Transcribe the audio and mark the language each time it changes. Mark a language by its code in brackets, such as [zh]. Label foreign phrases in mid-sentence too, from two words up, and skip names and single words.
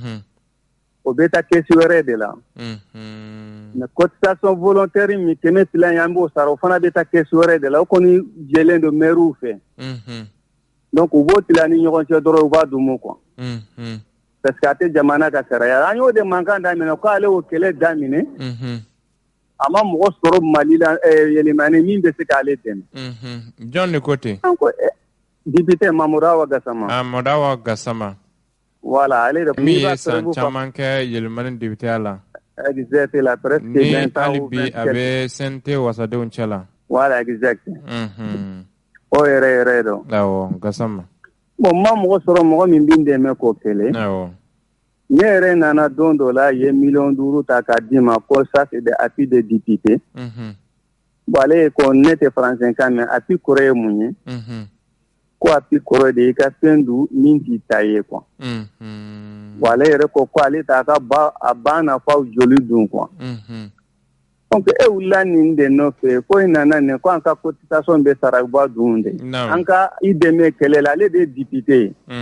[bm] o bɛ taa kɛsi wɛrɛ de la [fr] mais cotisation volontaire [bm] min 200 an b'o sara o fana bɛ taa kɛsi wɛrɛ de la o kɔni jɛlen don maires fɛ donc u b'o tila ni ɲɔgɔn cɛ dɔrɔn u b'a dumu [fr] quoi parce que [bm] a tɛ jamana ka sariya an y'o de mankan daminɛ ko ale y'o kɛlɛ daminɛ a ma mɔgɔ sɔrɔ Mali la Yelimani min bɛ se k'ale dɛmɛ jɔn de ko ten député Mamadou Awa Gassama Mamadou Awa Gassama voilà ale de min ye san caman kɛ Yelimani député la [fr] exact la presque 20 ans [bm] hali bi a bɛ CNT wasadenw cɛ la voilà exact o yɛrɛ dɔn awɔ Gassama bon ma mɔgɔ sɔrɔ mɔgɔ min bɛ n dɛmɛ k'o kɛlɛ awɔ ne yɛrɛ nana don dɔ la ye 500,000 ta k'a d'i ma ko [fr] ça c'est des appuis de député bon [bm] ale ko ne tɛ français kan mais appui kɔrɔ ye mun ye ko appui kɔrɔ de i ka fɛn dun min t'i ta ye [fr] quoi bon [bm] ale yɛrɛ ko ale t'a ka a ba nafaw joli dun [fr] quoi donc [bm] e wulila nin de nɔfɛ ko i nana nin ko an ka cotisation bɛ sara ba dun de an ka i dɛmɛ kɛlɛ la ale de ye député ye